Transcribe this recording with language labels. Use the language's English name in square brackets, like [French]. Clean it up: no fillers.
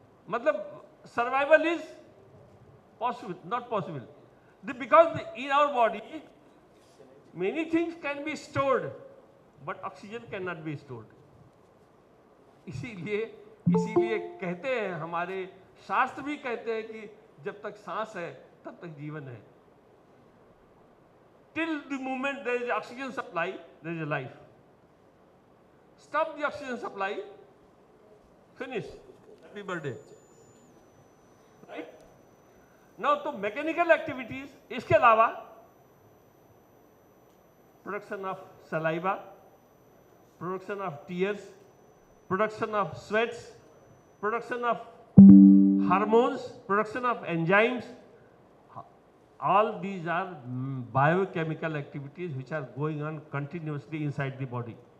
[English] मतलब survival is possible, not possible, because in our body many things can be stored but oxygen can not be stored. [Hindi] इसीलिए कहते हैं, हमारे शास्त्र भी कहते हैं कि जब तक सांस है तब तक जीवन है। [English] till the moment there is oxygen supply, there is a life. Stop the oxygen supply, finish. Happy birthday. Right? Now, [Hindi] तो मैकेनिकल एक्टिविटीज इसके अलावा [English] Production of saliva, production of tears, production of sweats, production of hormones, production of enzymes, all these are biochemical activities which are going on continuously inside the body.